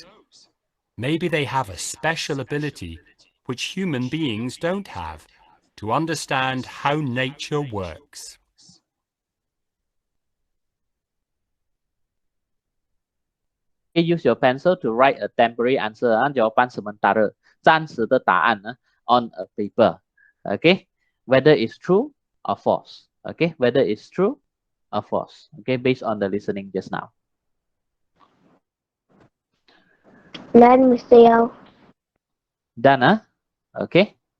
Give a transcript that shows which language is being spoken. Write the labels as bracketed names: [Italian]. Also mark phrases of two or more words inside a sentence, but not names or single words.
[English] Maybe they have a special ability which human beings don't have to understand how nature works. Use your pencil to write a temporary answer, [Malay] jawapan sementara, [Chinese] 暂时的答案 [English] on a paper. Okay, whether it's true or false. Okay, whether it's true or false. Okay, based on the listening just now. Done, Mr. Yao. Done, huh? Okay.